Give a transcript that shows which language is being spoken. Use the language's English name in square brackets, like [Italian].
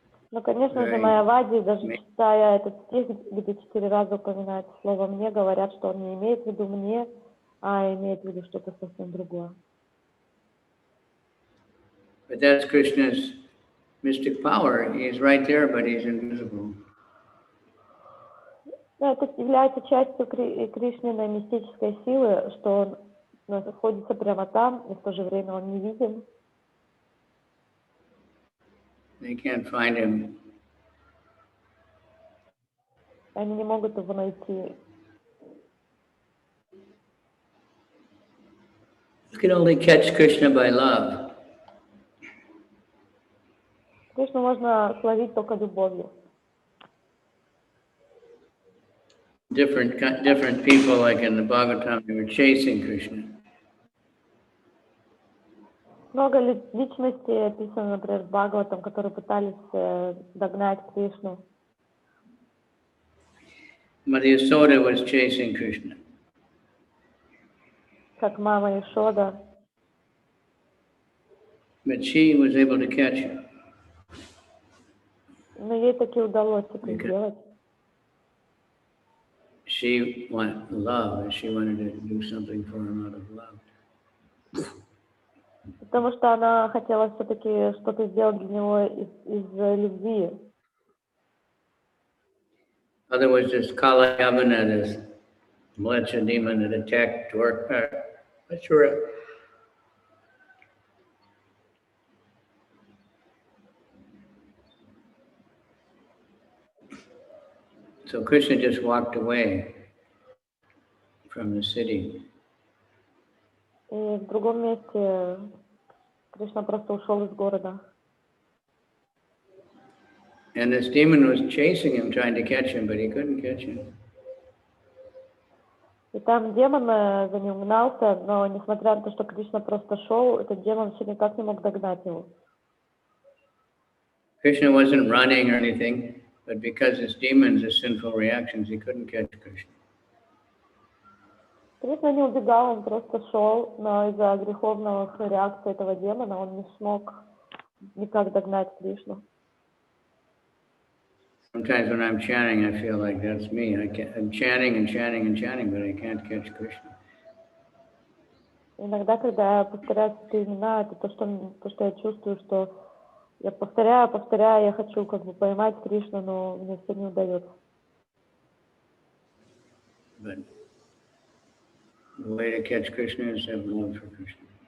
[Russian] Ну, конечно же, майявади, даже читая этот стих, где 4 раза упоминается слово «мне», говорят, что он не имеет в виду «мне», а имеет в виду что-то совсем другое. [English] But that's Krishna's mystic power. He's right there, but he's invisible. [Russian] Да, это является частью Кришниной мистической силы, что он находится прямо там, и в то же время он не видим. [English] They can't find him. [Russian] Они не могут его найти. [English] You can only catch Krishna by love. [Russian] Кришну можно словить только любовью. [English] Different people, like in the Bhagavatam, they were chasing Krishna. [Russian] Много личностей описано, например, в Бхагаватам, которые пытались догнать Кришну. [English] Mother Yasoda was chasing Krishna. [Russian] Как мама Ешода. [English] But she was able to catch him. [Russian] Но ей таки удалось это сделать. [English] She wanted love, and she wanted to do something for him out of love. [Russian] Потому что она хотела все-таки что-то сделать для него из любви. [English] Otherwise, this Kalayavana, this Mlecha demon that attacked Ashura. So Krishna just walked away from the city. [Russian] И в другом месте Кришна просто ушел из города. [English] And this demon was chasing him, trying to catch him, but he couldn't catch him. [Russian] И там демон за ним гнался, но несмотря на то, что Кришна просто шел, этот демон все никак не мог догнать его. [English] Krishna wasn't running or anything, but because his demons, his sinful reactions, he couldn't catch Krishna. [Russian] Кришна не убегал, он просто шел, но из-за греховных реакций этого демона он не смог никак догнать Кришну. [English] Sometimes when I'm chanting, I feel like that's me. I'm chanting and chanting and chanting, but I can't catch Krishna. [Russian] Иногда, когда я повторяю эти имена, это то, что я чувствую, что я повторяю, я хочу как бы поймать Кришну, но мне все не удается. [English] But the way to catch Krishna is to have love for Krishna.